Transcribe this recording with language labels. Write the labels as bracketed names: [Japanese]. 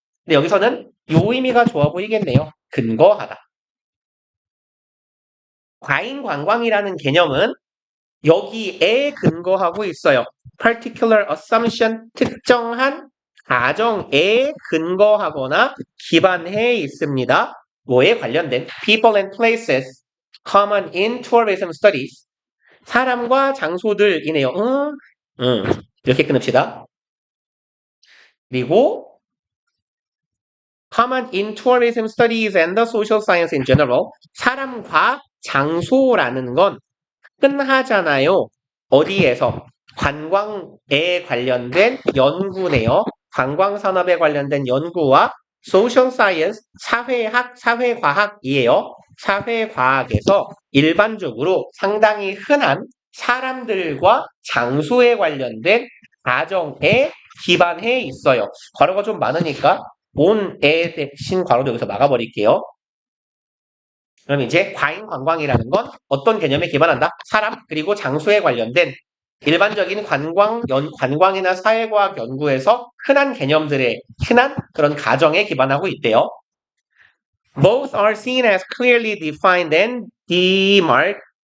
[Korean] 근데 여기서는 요 의미가 좋아 보이겠네요. 근거하다. 과잉 관광이라는 개념은 여기에 근거하고 있어요. [English] particular assumption, [Korean] 특정한 가정에 근거하거나 기반해 있습니다. 뭐에 관련된 [English] people and places common in tourism studies. [Korean] 사람과 장소들이네요. 이렇게 끊읍시다. 그리고 [English] common in tourism studies and the social science in general. [Korean] 사람과 장소라는 건 흔하잖아요. 어디에서? 관광에 관련된 연구네요. 관광산업에 관련된 연구와 [English] social science, [Korean] 사회학, 사회과학이에요. 사회과학에서 일반적으로 상당히 흔한 사람들과 장소에 관련된 가정에 기반해 있어요. 괄호가 좀 많으니까 on에 대신 괄호도 여기서 막아버릴게요. 그럼 이제 과잉 관광이라는 건 어떤 개념에 기반한다? 사람 그리고 장소에 관련된 일반적인 관광이나 사회과학 연구에서 흔한 개념들의 흔한 그런 가정에 기반하고 있대요. [English] Both are seen as clearly defined and demarcated.